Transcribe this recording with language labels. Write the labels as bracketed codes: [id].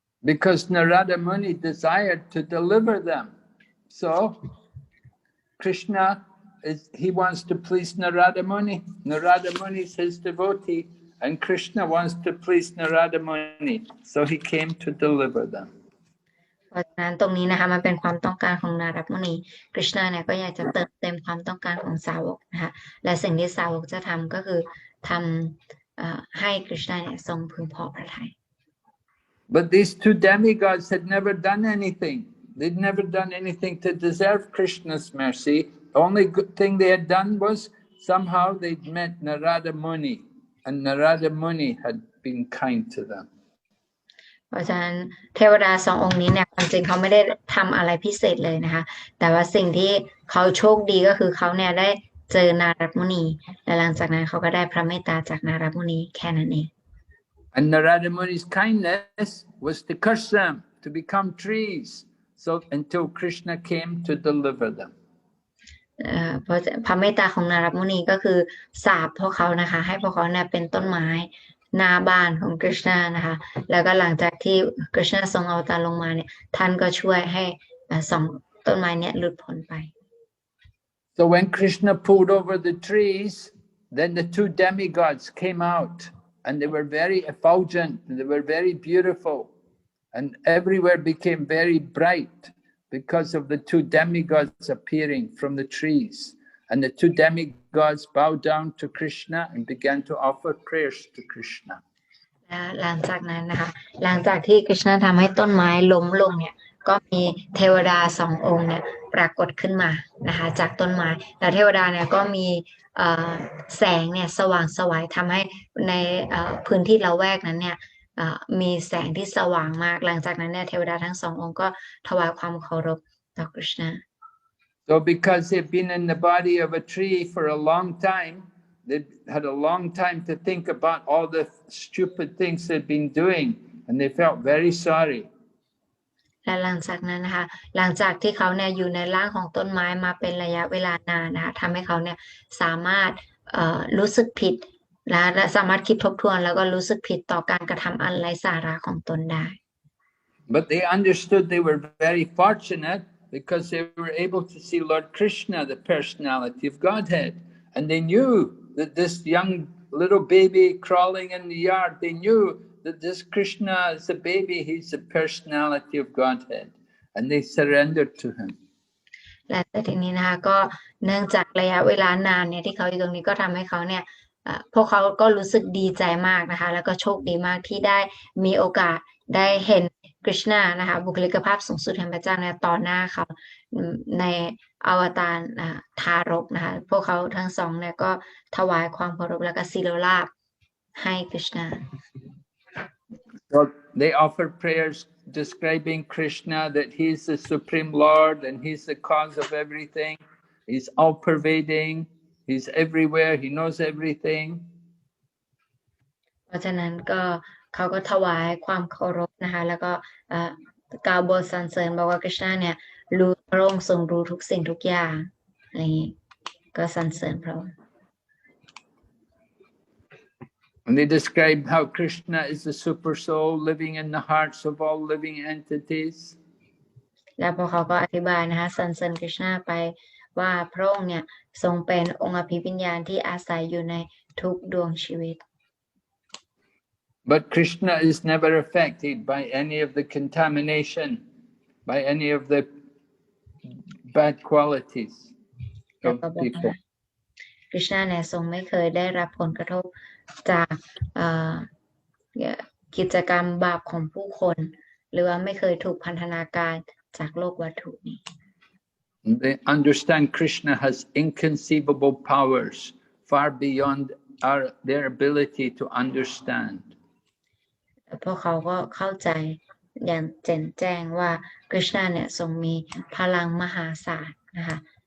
[en] Because Narada Muni desired to deliver them. So Krishna he wants to please Narada Muni. Narada Muni is his devotee, and Krishna wants to please Narada Muni. So he came to deliver them. [th] เพราะฉะนั้นตรงนี้นะคะมันเป็นความต้องการของนารดมุนีกฤษณะเนี่ยก็อยากจะเติมเต็มความต้องการของสาวกนะคะและสิ่งที่สาวกจะทำก็คือทำให้กฤษณะเนี่ยทรงพึงพอพระทัย [en] But these two demigods had never done anything. They'd never done anything to deserve Krishna's mercy. The only good thing they had done was somehow they'd met Narada Muni, and Narada Muni had been kind to them. [th] เพราะฉะนั้นเทวดา2 องค์นี้เนี่ยความจริงเขาไม่ได้ทำอะไรพิเศษเลยนะคะแต่ว่าสิ่งที่เขาโชคดีก็คือเขาเนี่ยได้เจอนารดมุนีและหลังจากนั้นเขาก็ได้พระเมตตาจากนารดมุนีแค่นั้นเอง [en] And Narada Muni's kindness was to curse them to become trees, so until Krishna came to deliver them. [th] เพราะพระเมตตาของนารดมุนีก็คือสาปพวกเขานะคะให้พวกเขาเนี่ยเป็นต้นไม้หน้าบ้านของกฤษณะนะคะแล้วก็หลังจากที่กฤษณะทรงอวตารลงมาเนี่ยท่านก็ช่วยให้2 ต้นไม้เนี่ยหลุดพ้นไป [en] So when Krishna pulled over the trees, then the two demigods came out, and they were very effulgent, and they were very beautiful, and everywhere became very bright because of the two demigods appearing from the trees. And the two demigods bowed down to Krishna and began to offer prayers to Krishna. [th] หลังจากนั้นนะคะหลังจากที่กฤษณะทำให้ต้นไม้ล้มลงเนี่ยก็มีเทวดาสององค์เนี่ยปรากฏขึ้นมานะคะจากต้นไม้แล้วเทวดาเนี่ยก็มีแสงเนี่ยสว่างไสวทำให้ในพื้นที่ละแวกนั้นเนี่ยมีแสงที่สว่างมากหลังจากนั้นเนี่ยเทวดาทั้งสององค์ก็ถวายความเคารพต่อกฤษณะ [en] So because they've been in the body of a tree for a long time, they had a long time to think about all the stupid things they've been doing, and they felt very sorry. [th] และหลังจากนั้นนะคะหลังจากที่เขาเนี่ยอยู่ในร่างของต้นไม้มาเป็นระยะเวลานานนะคะทำให้เขาเนี่ยสามารถรู้สึกผิดและสามารถคิดทบทวนแล้วก็รู้สึกผิดต่อการกระทำอันไร้สาระของตนได้ [en] But they understood they were very fortunate because they were able to see Lord Krishna, the personality of Godhead, and they knew that this young little baby crawling in the yard, they knew that this Krishna is a baby, he's the personality of Godhead, and they surrendered to him. [th] และแต่ทีนี้นะคะก็เนื่องจากระยะเวลานานเนี่ยที่เขาอยู่ตรงนี้ก็ทำให้เขาเนี่ยพวกเขาก็รู้สึกดีใจมากนะคะแล้วก็โชคดีมากที่ได้มีโอกาสได้เห็นกฤษณะนะคะบุคลิกภาพสูงสุดแห่งพระเจ้าเนี่ยต่อหน้าเขาในอวตารทารกนะคะพวกเขาทั้งสองเนี่ยก็ถวายความเคารพและก็ศิโรลาภให้กฤษณะ [en] So they offered prayers describing Krishna, that he's the supreme Lord and he's the cause of everything. He's all-pervading. He's everywhere. He knows everything. [th] เพราะฉะนั้นก็เขาก็ถวายความเคารพนะคะแล้วก็กล่าวบทสรรเสริญบอกว่ากฤษณะเนี่ยรู้พระองค์ทรงรู้ทุกสิ่งทุกอย่างอะไรอย่างนี้ก็สรรเสริญพระองค์ [en] And they described how Krishna is the super soul living in the hearts of all living entities. [th] แล้วพวกเขาก็อธิบายนะคะสรรเสริญกฤษณะไปว่าพระองค์เนี่ยทรงเป็นองค์อภิวิญญาณที่อาศัยอยู่ในทุกดวงชีวิต [en] But Krishna is never affected by any of the contamination, by any of the bad qualities of people. [th] กฤษณะเนี่ยทรงไม่เคยได้รับผลกระทบจากกิจกรรมบาปของผู้คนหรือว่าไม่เคยถูกพันธนาการจากโลกวัตถุนี้ [en] They understand Krishna has inconceivable powers far beyond their ability to understand. [th] พวกเขาก็เข้าใจอย่างแจ่มแจ้งว่ากฤษณะเนี่ยทรงมีพลังมหาศาลนะคะ